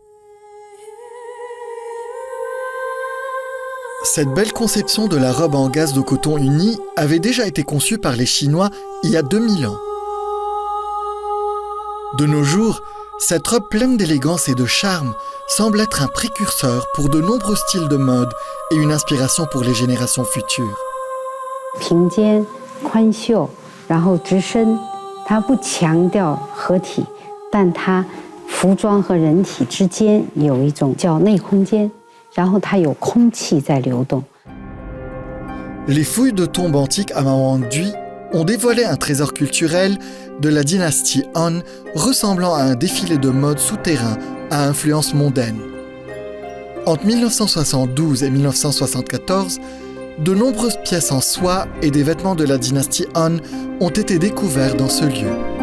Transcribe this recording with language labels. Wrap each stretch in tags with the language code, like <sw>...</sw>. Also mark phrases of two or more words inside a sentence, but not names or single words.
<fr>Cette belle conception de la robe en gaze de coton uni avait déjà été conçue par les Chinois il y a 2000 ans. De nos jours, cette robe pleine d'élégance et de charme semble être un précurseur pour de nombreux styles de mode et une inspiration pour les générations futures.</fr> <zh>平肩、宽袖，然后直身，它不强调合体，但它服装和人体之间有一种叫内空间，然后它有空气在流动。</zh> <fr>Les fouilles de tombes antiques à Mawangdui ont dévoilé un trésor culturel de la dynastie Han ressemblant à un défilé de mode souterrain à influence mondaine. Entre 1972 et 1974, de nombreuses pièces en soie et des vêtements de la dynastie Han ont été découverts dans ce lieu.</fr>